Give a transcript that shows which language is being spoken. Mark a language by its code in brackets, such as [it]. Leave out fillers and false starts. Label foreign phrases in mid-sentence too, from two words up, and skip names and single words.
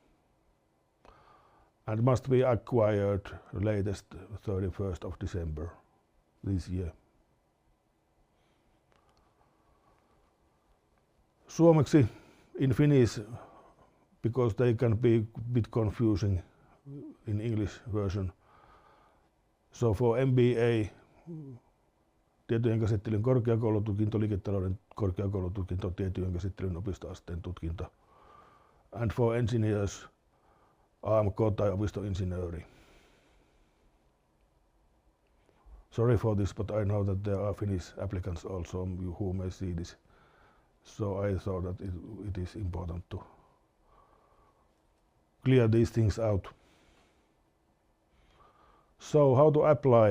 [en] And must be acquired latest 31st of December this year. Suomeksi in Finnish, because they can be a bit confusing in English version. So for MBA, [fi] tietojen käsittelyn korkeakoulututkinto, liiketalouden korkeakoulututkinto, tietojen käsittelyn opistoasteen tutkinto. [en] And for engineers, [fi] Oamk tai opistoinsinööri. [en] Sorry for this, but I know that there are Finnish applicants also who may see this. So I thought that it is important to clear these things out. So how to apply?